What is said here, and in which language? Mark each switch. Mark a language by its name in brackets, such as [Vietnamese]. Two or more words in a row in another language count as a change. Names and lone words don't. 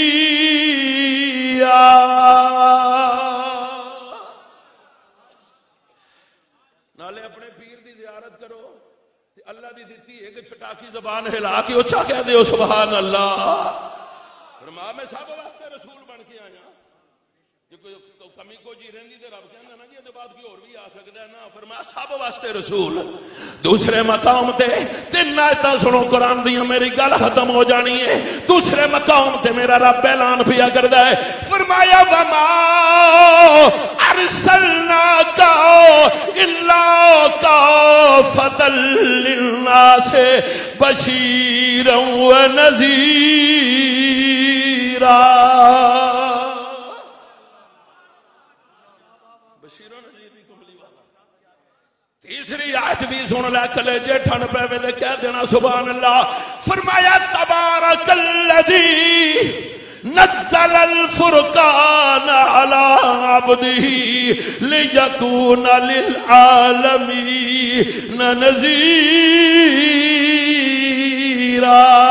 [Punjabi] نالے اپنے پیر دی زیارت کرو تے اللہ دی دیتی ایک چھٹاکی زبان ہلا کے اچھا کہہ دے سبحان اللہ. فرما میں سب واسطے رسول بن کے آیا. جو کوئی کمی کو جی رہندی تے رب کہندا نا جی ادے بعد کوئی اور بھی آ سکدا ہے نا. فرمایا سب واسطے رسول. دوسرے مقام تے 3 آیتاں سنو قرآن دیاں میری گل ختم ہو جانی ہے. دوسرے مقام تے میرا رب اعلان پیا کردا ہے فرمایا [Arabic] وما ارسلناک الا کافۃ للناس بشیرا ونذیرا. [Punjabi] تیسری آیت بھی سن لے کلیجے ٹھن پے وے کہہ دینا سبحان اللہ. [Arabic] فرمایا تبارک الذی نزل الفرقان على عبده ليكون للعالمين نذيرا.